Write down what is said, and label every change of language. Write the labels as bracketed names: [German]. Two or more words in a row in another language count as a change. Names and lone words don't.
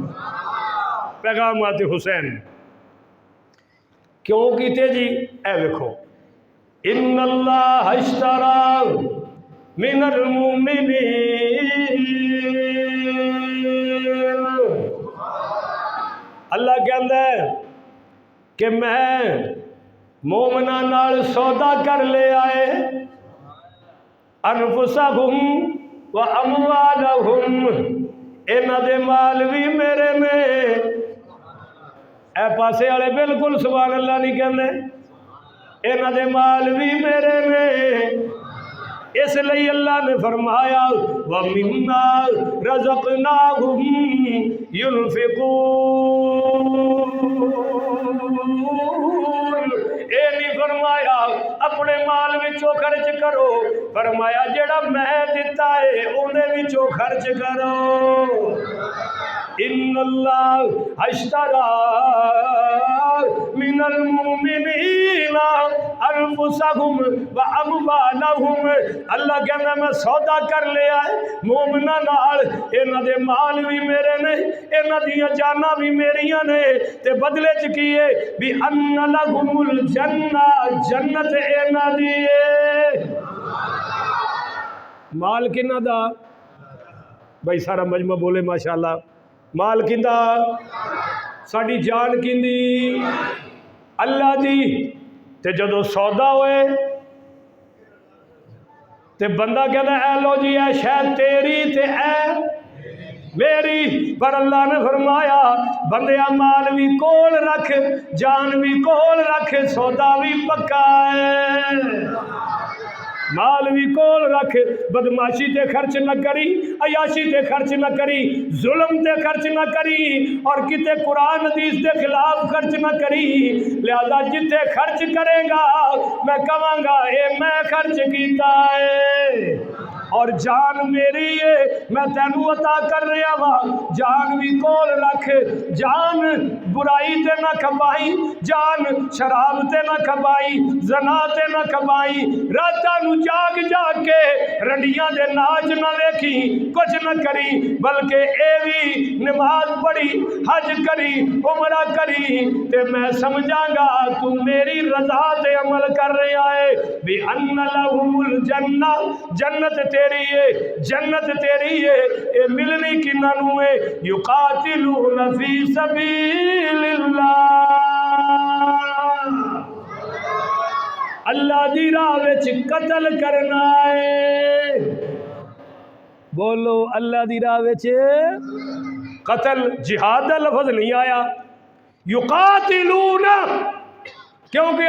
[Punjabi] پیغامات حسین کیوں کیتے جی؟ اے ویکھو، [Arabic] ان اللہ اشتری من المؤمنین، [Punjabi] اللہ کہندا ہے کہ میں مومناں نال سودا کر لے آئے، [Arabic] انفسہم و اموالہم، [Punjabi] انہاں دے مال بھی میرے نے۔ اے پاسے والے بالکل [Arabic] سبحان اللہ [Punjabi] نہیں کہندے، انہاں دے مال بھی میرے نے، اس لئے اللہ نے فرمایا [Arabic] وَمِمَّا رَزَقْنَاهُمْ يُنْفِقُونَ، [Punjabi] اے نہیں فرمایا اپنے مال وچوں خرچ کرو، فرمایا جڑا میں دیتا ہے اونے وچوں خرچ کرو۔ [Arabic] ان اللہ اشتری من المؤمنین انفسہم و اموالہم، [Punjabi] اللہ کہنا میں سودا کر لیا ہے مومناں نال، انہاں دے مال بھی میرے نے، انہاں دیاں جاناں بھی میریاں نے، تے بدلے چ کیے بھی [Arabic] ان لہم الجنہ، [Punjabi] جنت انہاں دی ہے۔ مال کنہاں دا؟ بھائی سارا مجمع بولے ماشاءاللہ، مال کیندا؟ ساڈی جان کیندی؟ اللہ دی۔ تے جدو سودا ہوئے تے بندہ کہتا ہے اے لو جی اے شاید تیری تے اے میری، پر اللہ نے فرمایا بندیا مال بھی کول رکھ، جان بھی کول رکھ، سودا بھی پکا ہے، مال بھی کول رکھ، بدماشی تے خرچ نہ کری، عیاشی تے خرچ نہ کری، ظلم تے خرچ نہ کری، اور کتے قرآن حدیث دے خلاف خرچ نہ کری، لہذا جتے خرچ کرے گا میں کہاں گا اے میں خرچ کیتا ہے، اور جان میری ہے میں تینوں عطا کر رہا وا، جان بھی کول رکھ، جان برائی تے نہ کھپائی، جان شراب تے نہ کھپائی، زنا تے نہ کھپائی، راتاں نو جاگ جاگ کے رنڈیاں دے ناچ نہ ویکھی، کچھ نہ کری، بلکہ اے بھی نماز پڑھی، حج کری، عمرہ کری، تے میں سمجھاں گا تو میری رضا تے عمل کر رہا ہے، [Arabic] بِأَنَّ لَهُمُ الْجَنَّةِ، [Punjabi] جنت تیری ہے، جنت تیری ہے، اے ملنی کی ننو ہے، [Arabic] یقاتلون فی سبیل اللہ، [Punjabi] اللہ دی راہ وچ قتل کرنا ہے، بولو اللہ دی راہ وچ قتل، جہاد دا لفظ نہیں آیا، یقاتلون، کیونکہ